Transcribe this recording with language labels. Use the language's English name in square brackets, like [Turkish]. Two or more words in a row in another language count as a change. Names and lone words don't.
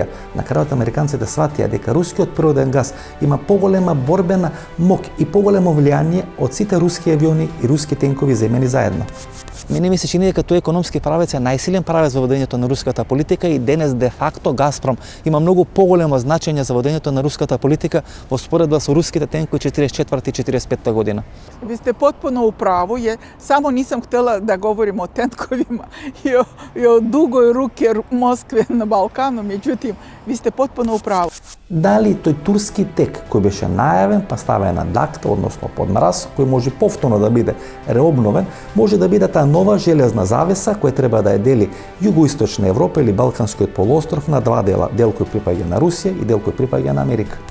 [Macedonian] На крајот американците сватија дека рускиот природен газ има поголема борбена мок и поголемо влијание од сите руски авиони и руски тенкови земени заедно. Мене ми се чини дека тој економски правец е најсилен правец во водењето на руската политика и денес де факто Газпром има многу поголемо значење за водењето на руската политика во споредба со руските тенкови 44 и 45 година. [Serbian] Ви сте потpuno u pravu, samo nisam htjela da govorim o tenkovima i o dugoj ruke Moskve na Balkanu, međutim, vi ste potpuno u pravu. [Macedonian] Дали тој турски тек кој беше најавен, па ставен на дакта, односно под мраз, кој може повторно да биде реобновен, може да биде таа нова железна завеса која треба да ја дели југоисточна Европа или Балканскиот полуостров на два дела, дел кој припаѓа на Русија и дел кој припаѓа на Америка.